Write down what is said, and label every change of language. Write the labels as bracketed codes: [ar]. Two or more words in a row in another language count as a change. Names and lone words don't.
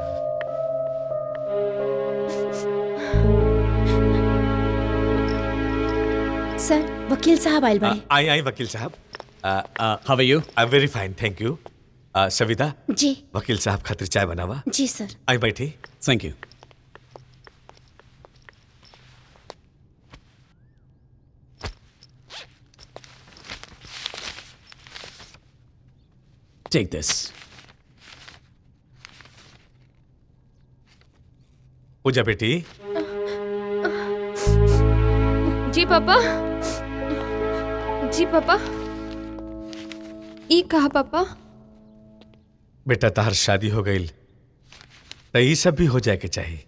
[bho] सर वकील साहब आइल बड़े। आई वकील साहब। [en] How are you? I very fine, thank you. सविता, [bho] जी वकील साहब खातिर चाय बनावा। जी सर। आई बैठी। [en] Thank you. Take this. [bho] पूजा बेटी। जी पापा। ई कहा पापा? बेटा तहर शादी हो गई तो ये सब भी हो जाए के चाहिए।